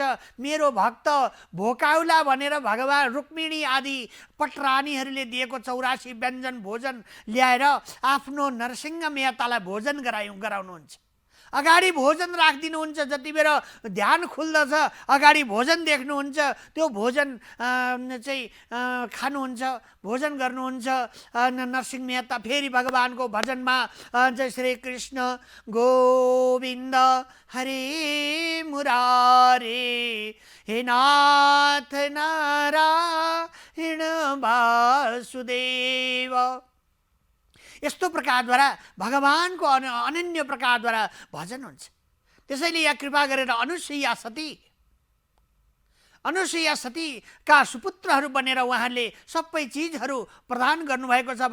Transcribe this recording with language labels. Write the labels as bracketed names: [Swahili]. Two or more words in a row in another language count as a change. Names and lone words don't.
[Nepali] मेरो भक्त भोकाउला भनेर भगवान रुक्मिणी आदि पटरानीहरूले दिएको 84 व्यञ्जन भोजन ल्याएर आफ्नो नरसिंह मेहता भोजन गराउनुहुन्छ। अगाडि भोजन राखिदिनुहुन्छ, जति बेर ध्यान खुल्दछ अगाडि भोजन देख्नुहुन्छ, त्यो भोजन चाहिँ खानुहुन्छ, भोजन गर्नुहुन्छ। नरसिंह मेहता फेरि भगवानको भजनमा [Sanskrit] जय श्री कृष्ण गोविन्द हरे मुरारे हे नाथ नारायण वासुदेव, [Nepali] यस्तो प्रकारद्वारा भगवानको अनन्य प्रकारद्वारा भजन हुन्छ। त्यसैले यहाँ कृपा गरेर अनुसुया सतीका सुपुत्रहरू बनेर उहाँले सबै चिजहरू प्रदान गर्नुभएको छ।